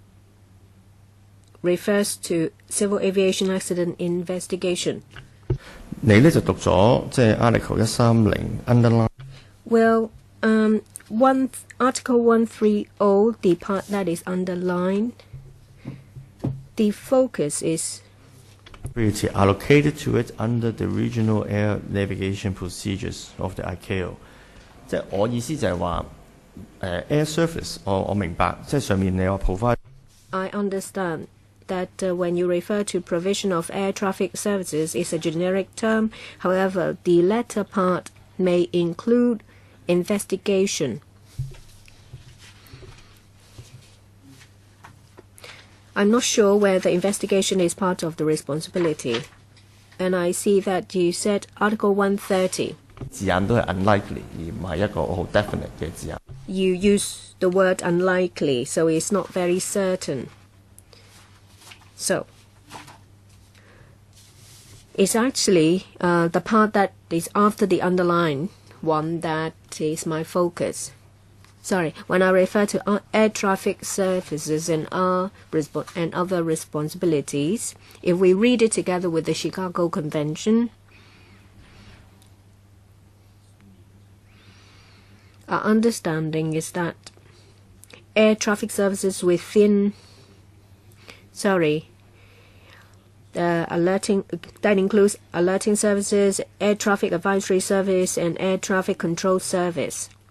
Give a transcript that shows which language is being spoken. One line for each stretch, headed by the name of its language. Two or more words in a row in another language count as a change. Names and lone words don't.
English: refers to civil aviation accident investigation.
Cantonese: 你呢就讀咗即係
English: Article 130 underline。 Well, Article 130, the part that is underlined, the focus is allocated to it under the regional air navigation procedures of the ICAO。
Cantonese: 即係我意思就係話
English: air service，
Cantonese: 我明白，即係上面你話 provide。
English: I understand that when you refer to provision of air traffic services, it's a generic term. However, the latter part may include investigation. I'm not sure whether investigation is part of the responsibility. And I see that you said Article 130.
Cantonese: 字眼都係 unlikely， 而唔係一個好 definite 嘅字眼。
English: You use the word unlikely, so it's not very certain. So, it's actually the part that is after the underline one that is my focus. Sorry, when I refer to air traffic services and other responsibilities, if we read it together with the Chicago Convention, our understanding is that air traffic services within, alerting, that includes alerting services, air traffic advisory service, and air traffic control service.